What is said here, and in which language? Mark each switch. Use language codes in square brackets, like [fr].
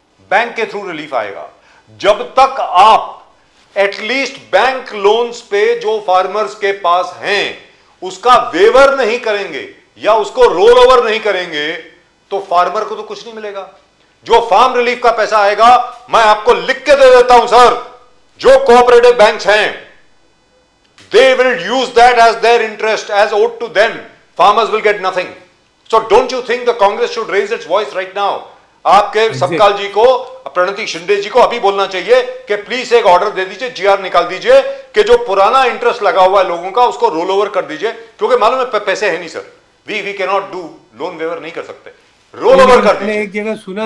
[hi] Bank के through relief आएगा। जब तक आप एटलीस्ट बैंक लोन्स पे जो फार्मर्स के पास हैं उसका वेवर नहीं करेंगे या उसको रोल ओवर नहीं करेंगे तो फार्मर को तो कुछ नहीं मिलेगा। जो फार्म रिलीफ का पैसा आएगा, मैं आपको लिख के दे देता हूं सर, जो कोऑपरेटिव बैंक्स हैं [en] they will use that as their interest as owed to them. Farmers will get nothing. So don't you think the Congress should raise its voice right now? [hi] आपके सबकाल जी को, प्रणति शिंदे जी को अभी बोलना चाहिए कि प्लीज एक ऑर्डर दे दीजिए, जीआर निकाल दीजिए कि जो पुराना इंटरेस्ट लगा हुआ है लोगों का उसको रोल ओवर कर दीजिए, क्योंकि मालूम है पैसे है नहीं sir, [en] we can not do loan waiver, [hi] नहीं कर सकते, रोल ओवर कर दीजिए। एक जगह सुना